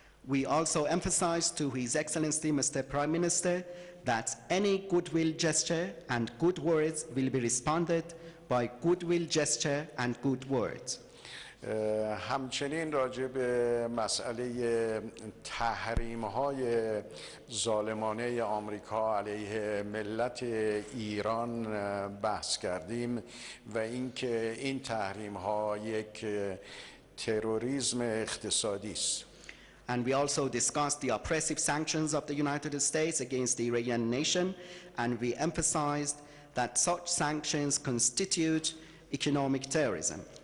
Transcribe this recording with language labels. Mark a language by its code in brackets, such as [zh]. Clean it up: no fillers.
[en] We also emphasized to His Excellency Mr. Prime Minister that any goodwill gesture and good words will be responded by goodwill gesture and good words. [fa] همچنین راجع به مسئله تحریم‌های ظالمانه آمریکا علیه ملت ایران بحث کردیم و اینکه این تحریم‌ها یک تروریسم اقتصادی است. [en] And we also discussed the oppressive sanctions of the United States against the Iranian nation, and we emphasized that such sanctions constitute economic terrorism.